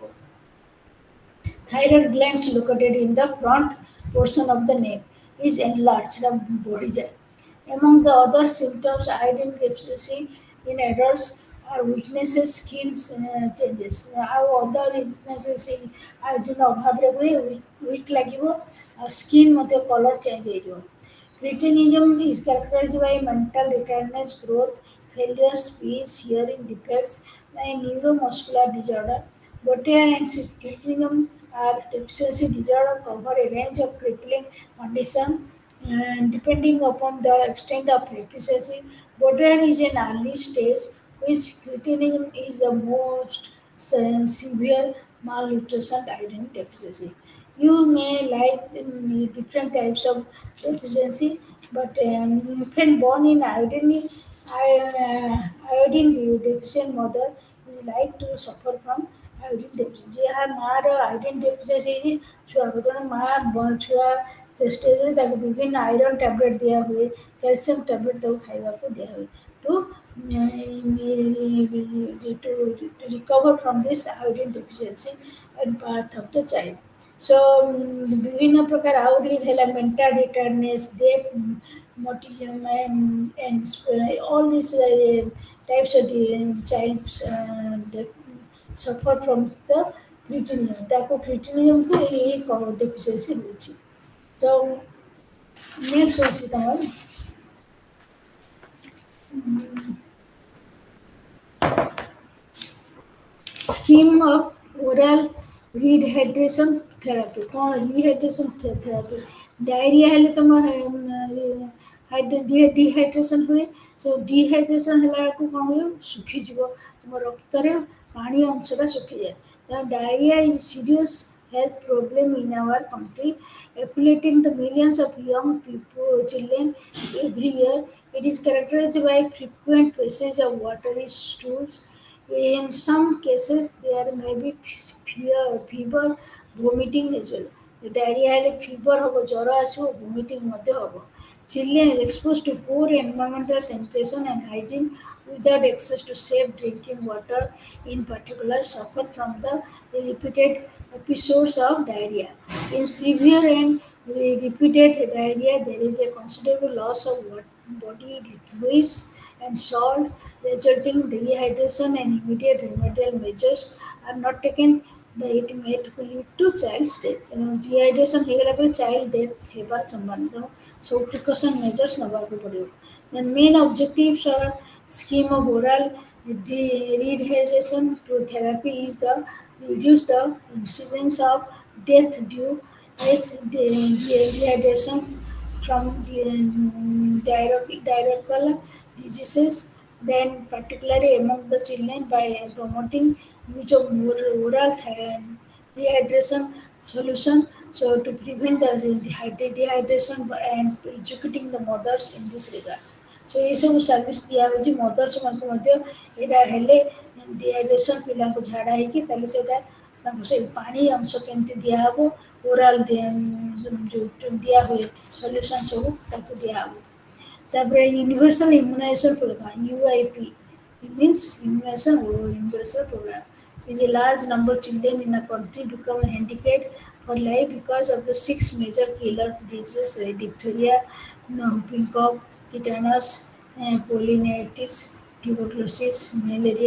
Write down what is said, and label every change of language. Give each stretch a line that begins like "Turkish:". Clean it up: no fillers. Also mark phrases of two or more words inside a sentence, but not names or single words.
English: Thyroid glands located in the front portion of the neck is enlarged,
Odia: ସେଟା ବଢ଼ିଯାଏ।
English: Among the other symptoms, iodine deficiency in adults are weaknesses, skin changes.
Odia: ଆଉ
English: other weaknesses
Odia: ଆୟୋଡିନ ଅଭାବରେ ହୁଏ weak ଲାଗିବ ଆଉ ସ୍କିନ୍ ମଧ୍ୟ
English: color change
Odia: ହେଇଯିବ।
English: Cretinism is characterized by mental retardedness, growth, failure, speech, hearing defects, and neuromuscular disorder. Botier and cretinism are deficiency disorder cover a range of crippling conditions and depending upon the extent of deficiency. Botier is an early stage, which cretinism is the most severe malnutrition iodine deficiency. You may like different types of deficiency, but infant born in iodine deficient mother is like to suffer from iodine deficiency.
Odia: ଯାହା ମାଆର
English: iodine deficiency
Odia: ହେଇଛି ଛୁଆକୁ ତେଣୁ ମାଆ ଛୁଆ ଷ୍ଟେଜରେ ତାକୁ ବିଭିନ୍ନ
English: iron tablet
Odia: ଦିଆହୁଏ
English: calcium tablet
Odia: ତାକୁ ଖାଇବାକୁ ଦିଆହୁଏ ଟୁ
English: to recover from this iodine deficiency at birth of the child. So
Odia: ବିଭିନ୍ନ ପ୍ରକାର ଆହୁରି ହେଲା
English: mental retardedness, deaf, autism, and all these types of child suffer from the cretinism.
Odia: ତାକୁ cretinismକୁ ଏଇ deficiency ହେଉଛି। ତ ନେକ୍ସଟ ଅଛି ତମର
English: scheme of oral rehydration therapy
Odia: କ'ଣ rehydration therapy डायरिया ହେଲେ ତମର ଡିହାଇଡ୍ରେସନ୍ ହୁଏ ସୋ ଡିହାଇଡ୍ରେସନ୍ ହେଲା ବେଳକୁ କ'ଣ ହୁଏ ଶୁଖିଯିବ ତୁମ ରକ୍ତରେ ପାଣି ଅଂଶଟା ଶୁଖିଯାଏ ତ
English: diarrhea is serious health problem in our country, afflicting the millions of young people, children every year. It is characterized by frequent passage of watery stools. In some cases, there may be fever, vomiting as well.
Odia: Diarrhea ହେଲେ fever ହେବ ଜ୍ୱର ଆସିବ vomiting ମଧ୍ୟ ହେବ।
English: Children exposed to poor environmental sanitation and hygiene without access to safe drinking water, in particular, suffer from the repeated episodes of diarrhea. In severe and repeated diarrhea, there is a considerable loss of body fluids and salts, resulting dehydration, and immediate remedial measures are not taken. It may lead to child's death.
Odia: Dehydration ହେଇଗଲା ପରେ
English: child death
Odia: ହେବାର ସମ୍ଭାବନା ତେଣୁ ସବୁ
English: precaution measures
Odia: ନେବାକୁ ପଡ଼ିବ।
English: The main objectives of scheme of oral rehydration therapy is the reduce the incidence of death due to dehydration from diarrheal diseases, then particularly among the children by promoting use of oral rehydration solution so to prevent the dehydration and educating the mothers in this regard.
Odia: So ଏସବୁ ସର୍ଭିସ୍ ଦିଆହେଉଛି ମଦର୍ସମାନଙ୍କୁ ମଧ୍ୟ ଏଇଟା ହେଲେ ଡିହାଇଡ୍ରେସନ୍ ପିଲାଙ୍କୁ ଝାଡ଼ା ହେଇକି ତାହେଲେ ସେଇଟା ତାଙ୍କୁ ସେ ପାଣି ଅଂଶ କେମିତି ଦିଆହେବ ଓରାଲ୍ ଯେଉଁ ଦିଆହୁଏ ସଲ୍ୟୁସନ୍ ସବୁ ତାକୁ ଦିଆହେବ।
English: ତାପରେ universal immunization program UIP means immunization universal program. So is a large number of children in a country become handicapped for life because of the six major killer diseases: diphtheria, whooping cough, tetanus, poliomyelitis, tuberculosis, malaria.